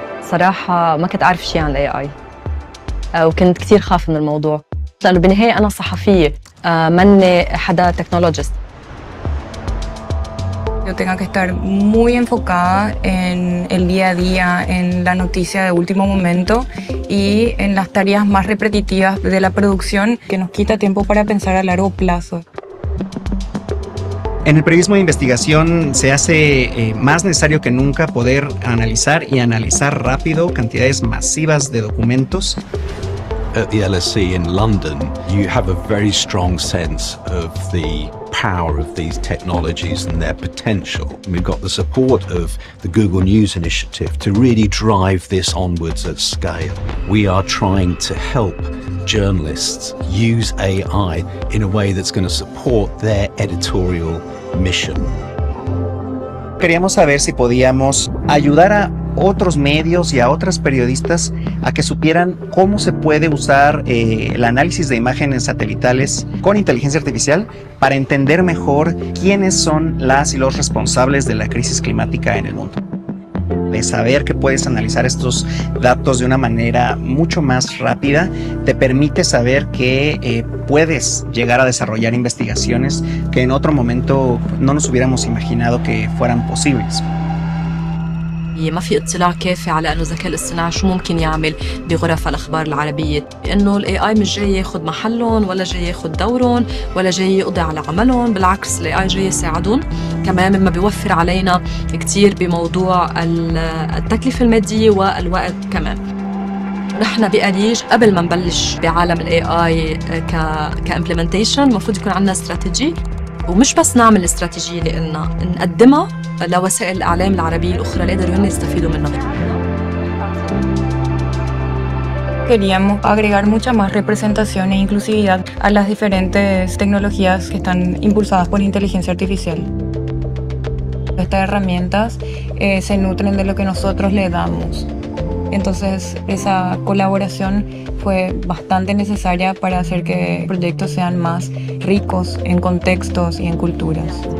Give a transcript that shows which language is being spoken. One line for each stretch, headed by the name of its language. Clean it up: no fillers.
Arabic: صراحة ما كنت أعرف شيء عن ال AI وكنت كتير خاف من الموضوع لأنه بالنهاية أنا صحفية مني حدا تكنولوجيست.
Spanish: Yo tengo que estar muy enfocada en el día a día, en la noticia de último momento y en las tareas más repetitivas de la producción que nos quita tiempo para pensar a largo plazo. En el periodismo de investigación se hace más necesario que nunca poder analizar y analizar rápido cantidades masivas de documentos.
English: At the LSE in London, you have a very strong sense of the power of these technologies and their potential. We've got the support of the Google News Initiative to really drive this onwards at scale. We are trying to help journalists use AI in a way that's going to support their editorial mission.
Spanish: Queríamos saber si podíamos ayudar a otros medios y a otras periodistas a que supieran cómo se puede usar el análisis de imágenes satelitales con inteligencia artificial para entender mejor quiénes son las y los responsables de la crisis climática en el mundo. de saber que puedes analizar estos datos de una manera mucho más rápida, te permite saber que puedes llegar a desarrollar investigaciones que en otro momento no nos hubiéramos imaginado que fueran posibles.
Arabic: ما في اطلاع كافي على انه الذكاء الاصطناعي شو ممكن يعمل بغرف الاخبار العربيه، انه الاي اي مش جاي ياخذ محلهم ولا جاي ياخذ دورهم ولا جاي يقضي على عملهم، بالعكس الاي اي جاي يساعدهم، كمان مما بيوفر علينا كثير بموضوع التكلفه الماديه والوقت كمان. نحن بأريج قبل ما نبلش بعالم الاي اي كامبلمنتيشن المفروض يكون عندنا استراتيجي، ومش بس نعمل استراتيجيه لنا نقدمها لوسائل الإعلام العربية الأخرى اللي يقدروا يستفيدوا منها.
Spanish: Queríamos agregar mucha más representación e inclusividad a las diferentes tecnologías que están impulsadas por inteligencia artificial. Estas herramientas se nutren de lo que nosotros le damos. Entonces, esa colaboración fue bastante necesaria para hacer que proyectos sean más ricos en contextos y en culturas.